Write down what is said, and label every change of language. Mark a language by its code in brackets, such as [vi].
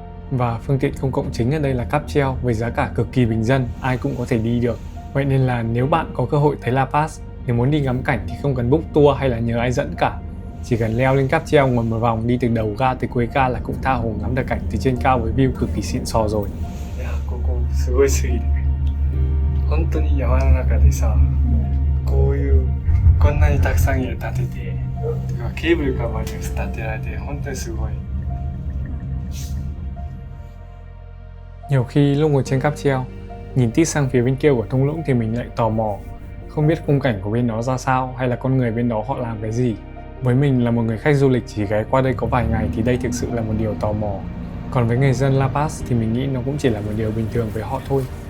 [vi] Và phương tiện công cộng chính ở đây là cáp treo với giá cả cực kỳ bình dân, ai cũng có thể đi được. Vậy nên là nếu bạn có cơ hội tới La Paz, nếu muốn đi ngắm cảnh thì không cần book tour hay là nhờ ai dẫn cả. Chỉ cần leo lên cáp treo ngồi một vòng đi từ đầu ga tới cuối ga là cũng tha hồ ngắm được cảnh từ trên cao với view cực kỳ xịn sò rồi. [ja] ここすごいスリル。本当に山の中でさ、こういうこんなにたくさん家建てて、てかケーブルカーまで建てられて本当にすごい。 [vi] Nhiều khi lúc ngồi trên cáp treo, nhìn tít sang phía bên kia của thung lũng thì mình lại tò mò, không biết khung cảnh của bên đó ra sao hay là con người bên đó họ làm cái gì. Với mình là một người khách du lịch chỉ ghé qua đây có vài ngày thì đây thực sự là một điều tò mò. Còn với người dân La Paz thì mình nghĩ nó cũng chỉ là một điều bình thường với họ thôi.